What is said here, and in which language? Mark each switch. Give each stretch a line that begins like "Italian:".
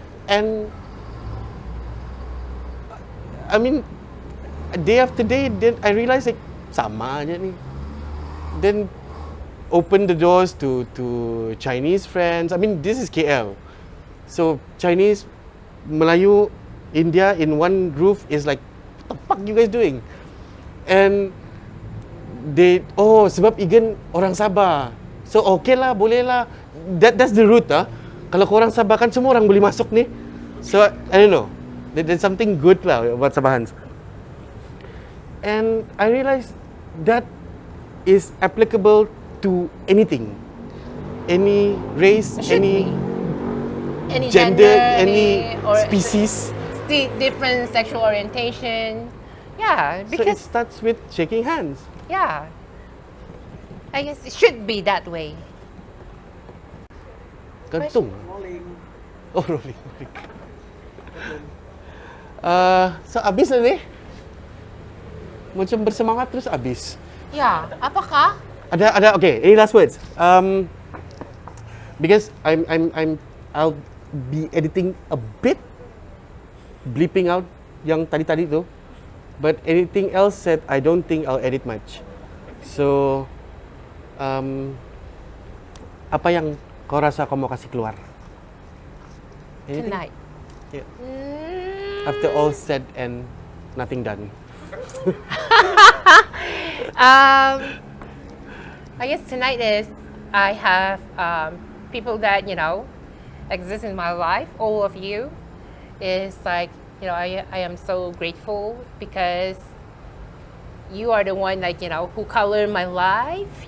English: And I mean, day after day, then I realized like,
Malay: sama aja ni.
English: Then open the doors to Chinese friends. I mean, this is KL, so Chinese, Melayu, India in one roof is like, what the fuck you guys doing? And they,
Malay: sebab Igen orang Sabah,
English: so okay
Malay: lah, boleh lah.
English: That's the route
Malay: ah. Kalau kau orang Sabah kan semua orang boleh masuk ni.
English: So I don't know, there's something good lah about Sabahans. And I realized that is applicable to anything, any race, any gender, any species, different sexual orientation. Yeah, so because it starts with shaking hands. yeah, I guess it should be that way.
Malay: Gantung.
English: Rolling. Oh, rolling.
Malay: So habis na ni? Macam bersemangat terus habis. Yeah, apakah?
English: Ada okay, any last words? Because I'll be editing a bit, bleeping out
Malay: yang tadi tu.
English: But anything else said, I don't think I'll edit much. So
Malay: Apa yang kau rasa kau mau kasih keluar?
English: Anything? Tonight. Yeah. After all said and nothing done. I guess tonight is I have people that exist in my life. All of you is like I am so grateful because you are the one who color my life.